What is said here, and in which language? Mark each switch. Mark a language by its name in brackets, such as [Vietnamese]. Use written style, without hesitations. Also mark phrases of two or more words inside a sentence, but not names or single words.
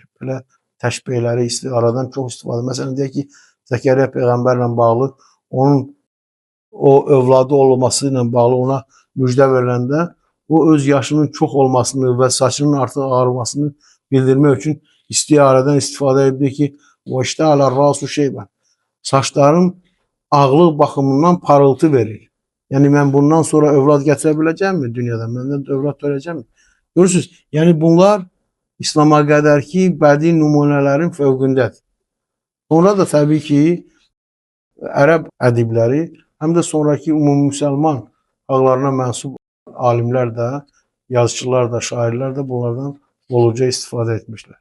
[Azerbaijani] Belə təşbihləri aradan çox istifadə. Məsələn, deyək ki, Zəkəriyya Peyğəmbərlə bağlı, onun o övladı olması ilə bağlı ona müjdə veriləndə, o öz yaşının çox olmasını və saçının artıq ağarmasını bildirmək üçün istiyarədən istifadə edir ki, [Arabic] وَاِشْتَعَلَ الرَّاسُ شَيْبًا [Azerbaijani] saçlarım ağlıq baxımından parıltı verir. Yəni, mən bundan sonra övlad gətirə biləcəmmi dünyada? Məndən övlad törəcəmmi? Görürsünüz, yəni bunlar İslama qədər ki, bədii nümunələrin fövqündədir. Sonra da təbii ki, ərəb ədibləri, həm də sonraki ümumi müsəlman xalqlarına mənsub alimlər də, yazıçılar da, şairlər də bunlardan boluca istifadə etmişlər.